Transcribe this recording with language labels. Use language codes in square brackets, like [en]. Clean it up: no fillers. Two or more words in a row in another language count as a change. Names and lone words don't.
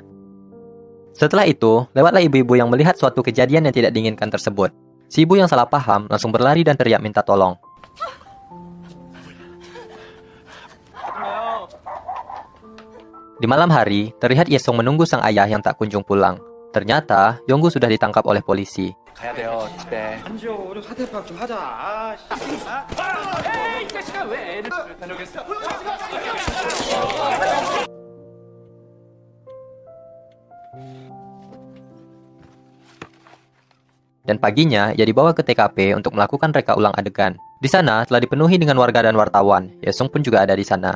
[id] Setelah itu, lewatlah ibu-ibu yang melihat suatu kejadian yang tidak diinginkan tersebut. Si ibu yang salah paham langsung berlari dan teriak minta tolong. Di malam hari, terlihat Yesung menunggu sang ayah yang tak kunjung pulang. Ternyata, Yonggu sudah ditangkap oleh polisi. [ko] 가야 돼요, 집에. 우리 사태 파악 좀 하자. 에이, 이 자식아 왜 애를 다녀오겠어? [id] Dan paginya, ia dibawa ke TKP untuk melakukan reka ulang adegan. Di sana, telah dipenuhi dengan warga dan wartawan. Yesung pun juga ada di sana.